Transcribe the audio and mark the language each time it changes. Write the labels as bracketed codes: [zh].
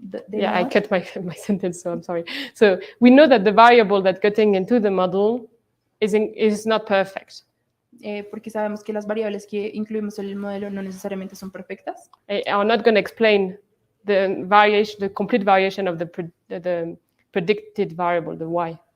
[en] Yeah, I cut my sentence, so I'm sorry. So we know that the variable that's getting into the model is not perfect. [es] Porque sabemos que las variables que incluimos en el modelo no necesariamente son perfectas. [en] I'm not going to explain the complete variation of the predicted variable, the y.